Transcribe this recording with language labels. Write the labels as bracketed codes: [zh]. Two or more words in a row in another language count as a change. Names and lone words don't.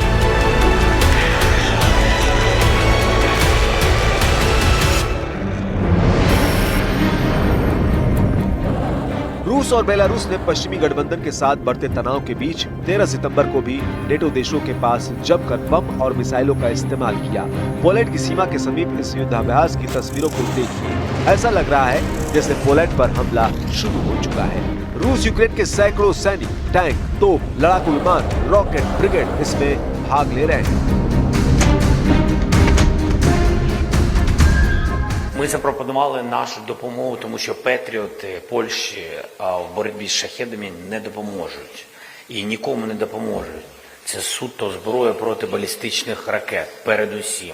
[hi] रूस और बेलारूस ने पश्चिमी गठबंधन के साथ बढ़ते तनाव के बीच 13 सितंबर को भी नेटो देशों के पास जमकर बम और मिसाइलों का इस्तेमाल किया। पोलैंड की सीमा के समीप इस युद्धाभ्यास की तस्वीरों को देखिए, ऐसा लग रहा है जैसे पोलैंड पर हमला शुरू हो चुका है। रूस यूक्रेन के सैकड़ों सैनिक, टैंक, तोप, लड़ाकू विमान, रॉकेट ब्रिगेड इसमें भाग ले रहे हैं। [uk] Ми запропонували нашу допомогу, тому що патріоти Польщі в боротьбі з шахедами не допоможуть і нікому не допоможуть. Це суто зброя проти балістичних ракет, передусім.